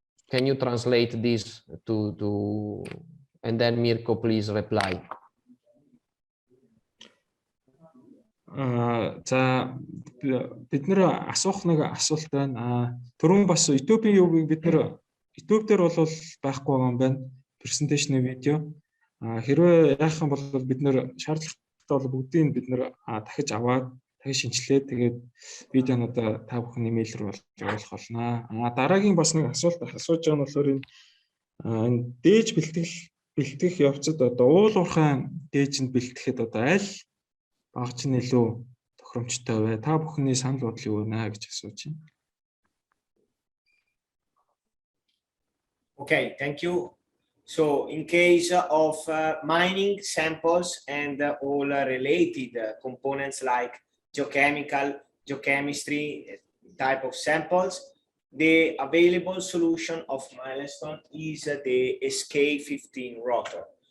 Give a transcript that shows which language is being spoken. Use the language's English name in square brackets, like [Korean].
[English] Can you translate this to and then Mirko, please reply. [Mongolian] За бид нэр асуух нэг асуулт байна. Түрүүн бас YouTube-ийн юуг бид нэр YouTube дээр бол байхгүй байгаа юм байна. Presentation видео. Хэрвээ яах юм бол бид нэр шаардлагатай бол бүгдийг бид нэр дахиж аваад дахиж шинжилээд тэгээд видеонуудаа та бүхэн имэйл рүү явуулах болно. Дараагийн бас нэг асуулт асууж байгаа нь болохоор энэ дээж бэлтгэх явцад одоо уул уурхай дээжинд бэлтгэхэд одоо аль багч нь илүү тохиромжтой вэ? Та бүхний санал бодол юу вэ гэж асууж байна. [English] Okay, thank you. So in case of mining samples and all related components like geochemical, geochemistry type of samples, the available solution of Milestone is the SK15 rotor.